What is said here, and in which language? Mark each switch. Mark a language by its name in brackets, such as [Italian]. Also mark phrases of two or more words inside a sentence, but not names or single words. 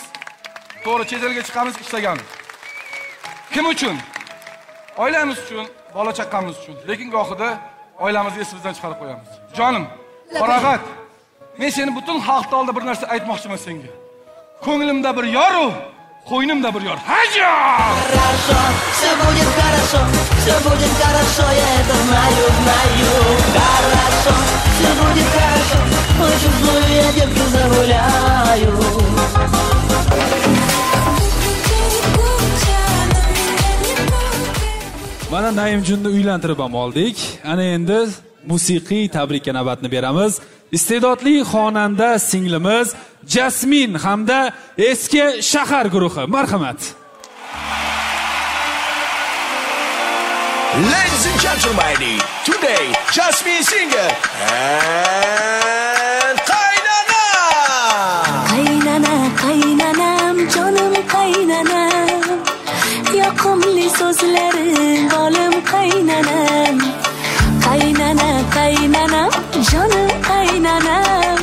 [Uzbek] To'g'ri, chet elga chiqamiz ishlagan. Kim uchun? Oilamiz uchun, bola chaqamiz uchun. Lekin gohida oilamizni esimizdan chiqarib qo'yamiz. Jonim, Qorag'at. Men seni butun xalq oldida bir narsa aytmoqchiman senga. Ko'nglimda bir yoru, qo'ynimda bir yor. Haja! [Russian] Хорошо, все будет хорошо, все будет хорошо, я это знаю, знаю. Хорошо, все будет хорошо, очень злую я девку загуляю. [Uzbek] Mana Naimjonni uylantirib ham oldik. Ana endi musiqiy tabrikka navbatni beramiz. Iste'dodli xonanda singlimiz Jasmin hamda Eski shahar guruhi. Marhamat. [English] Ladies and gentlemen, today Jasmin singer and Qaynana. [Uzbek] Qaynana, qaynanam, canım qaynanam. Yoqimli yoqimli so'zlaring bolim qaynanam. Qaynana qaynanam jonim qaynanam.